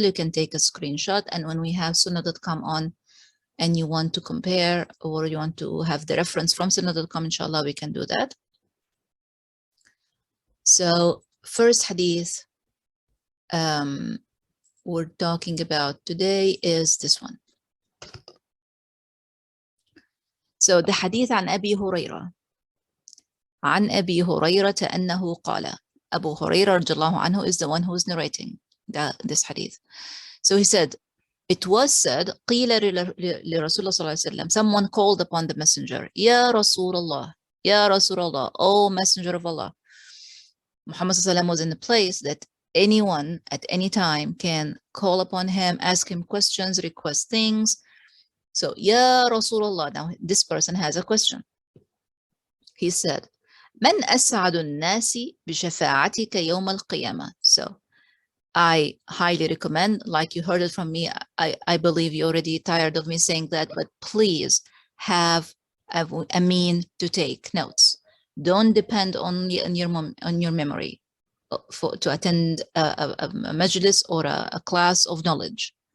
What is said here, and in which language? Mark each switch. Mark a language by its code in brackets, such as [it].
[en] You can take a screenshot, and when we have sunnah.com on and you want to compare or you want to have the reference from sunnah.com, inshallah, we can do that. So first hadith we're talking about today is this one. So the hadith [ar] عن أبي هريرة عن أبي هريرة أنه قال. [en] Abu Hurairah رضي الله عنه is the one who is narrating this hadith. So he said, it was said, [ar] قيل لرسول الله صلى الله عليه وسلم, [en] someone called upon the messenger, [ar] يا رسول الله, يا رسول الله, [en] O messenger of Allah. Muhammad صلى الله عليه وسلم was in a place that anyone at any time can call upon him, ask him questions, request things. So, Ya Rasulullah, now this person has a question. He said, [ar] من أسعد الناس بشفاعتك يوم القيامة. [en] So, I highly recommend, like you heard it from me, I believe you're already tired of me saying that, but please have a mean to take notes. Don't depend only on your memory to attend a majlis or a class of knowledge.